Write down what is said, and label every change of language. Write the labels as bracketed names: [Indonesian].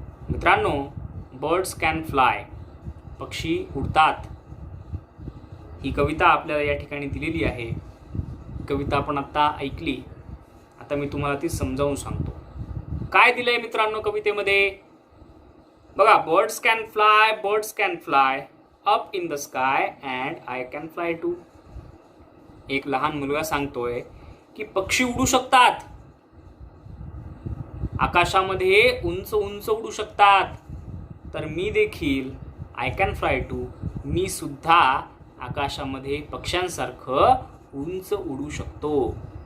[Marathi] मित्रांनो, [English] birds can fly, [Marathi] पक्षी उडतात. ही कविता आपल्याला या ठिकाणी दिलेली आहे. कविता आपण आता ऐकली. आता मी तुम्हाला ती समजावून सांगतो. काय दिलंय मित्रांनो कवितेमध्ये? बघा, [English] birds can fly up in the sky and I can fly too. [Marathi] एक लहान मुलगा सांगतोय की पक्षी उडू शकतात, आकाशामध्ये उंच उंच उडू शकतात, तर मी देखील [English] I can fly too, [Marathi] मी सुद्धा आकाशामध्ये पक्ष्यांसारखं उंच उडू शकतो.